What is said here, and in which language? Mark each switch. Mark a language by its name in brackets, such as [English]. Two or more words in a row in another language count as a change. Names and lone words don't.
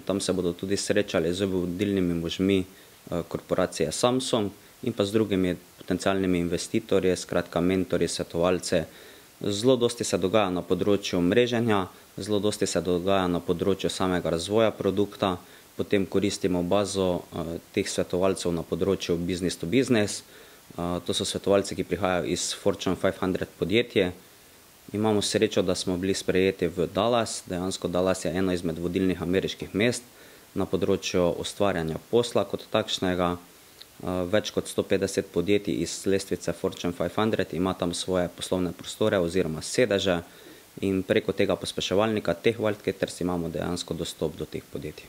[Slovenian] Tam se bodo tudi srečali z vodilnimi možmi korporacije Samsung in pa z drugimi potencialnimi investitorji, skratka mentorji, svetovalce. Zelo dosti se dogaja na področju mreženja, zelo dosti se dogaja na področju samega razvoja produkta, potem koristimo bazo teh svetovalcev na področju [English] business to business. [Slovenian] To so svetovalci, ki prihajajo iz Fortune 500 podjetje. Imamo srečo, da smo bili sprejeti v Dallas. Dejansko Dallas je eno izmed vodilnih ameriških mest na področju ustvarjanja posla kot takšnega. Več kot 150 podjetij iz lestvice Fortune 500 ima tam svoje poslovne prostore oziroma sedeže in preko tega pospeševalnika teh Wildcatters imamo dejansko dostop do teh podjetij.